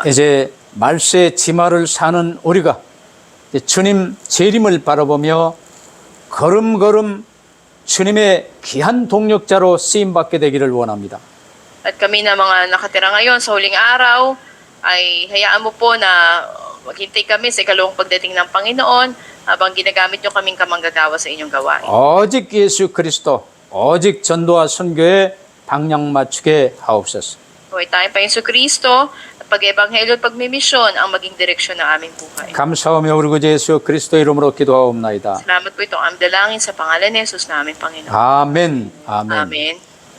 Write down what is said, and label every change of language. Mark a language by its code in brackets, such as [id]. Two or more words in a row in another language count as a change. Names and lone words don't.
[ko] 이제 말세 지마를 사는 우리가 이제 주님 재림을 바라보며 걸음걸음 주님의 귀한 동력자로 쓰임받게 되기를 원합니다. [tl] At kami na mga nakatira ngayon sa huling araw, ay hayaan mo po na maghintay kami sa ikalawang pagdating ng Panginoon habang ginagamit nyo kaming kamanggagawa sa inyong gawain. [ko] 오직 예수 그리스도, 오직 전도와 선교에 방향 맞추게 하옵소서. [tl] Huwag tayong Panginoon Kristo at pag-ebanghelyo at pagmimisyon ang maging direksyon ng aming buhay. [ko] 감사하며 우리 구주 예수 그리스도 이름으로 기도하옵나이다. [tl] Salamat po itong aming dalangin sa pangalan ni Jesus namin, Panginoon. [ko] 아멘. 아멘. [tl] Amen.